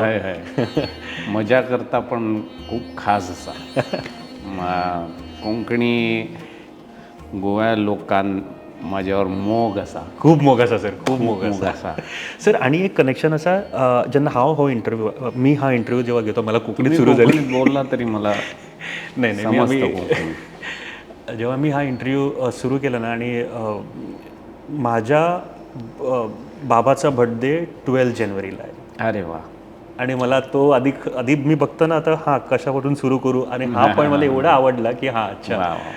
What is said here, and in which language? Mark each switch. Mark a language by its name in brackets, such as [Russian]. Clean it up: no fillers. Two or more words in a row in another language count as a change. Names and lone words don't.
[Konkani] हय हय मजा करता पण खूप खास आसा. कोंकणी गोव्या लोकांक म्हाज्यावर मोग आसा. खूब मोग आसा सर, खूब मोग आसा सर. आनी एक कनेक्शन आसा, जेन्ना हांव हो इंटरव्यू जेव्हा घेतो मला कोंकणीत सुरू झाली [Marathi] बोलला तरी मला जेव्हा मी हा इंटरव्यू सुरू केला ना आणि माझ्या बाबाचा बर्थडे 12 जानेवारीला आहे. अरे वा. आणि मला तो आधी मी बघताना आता हां कशापासून सुरू करू आणि हा पॉईंट मला एवढा आवडला की हां अच्छा.